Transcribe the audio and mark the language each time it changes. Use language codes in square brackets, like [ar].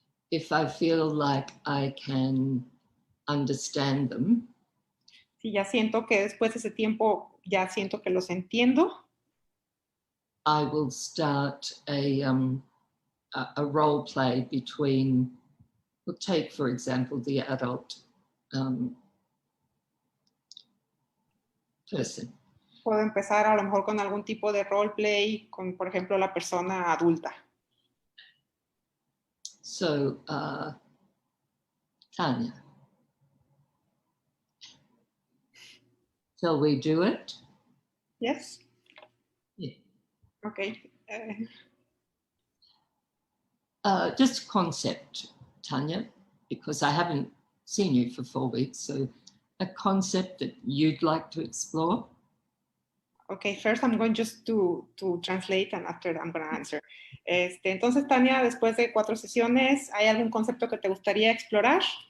[en] if I feel like I can understand them. [es] Si ya siento que después de ese tiempo ya siento que los entiendo. [en] I will start a role play between, we'll take for example the adult person. [es] Puedo empezar a lo mejor con algún tipo de roleplay, con, por ejemplo, la persona adulta. [en] So, Tanya, shall we do it? Yes? Yeah. Okay. Just a concept, Tanya, because I haven't seen you for 4 weeks, so a concept that you'd like to explore? Okay, first I'm going just to translate and after I'm going to answer. [es] Entonces, Tania, después de 4 sesiones, ¿hay algún concepto que te gustaría explorar?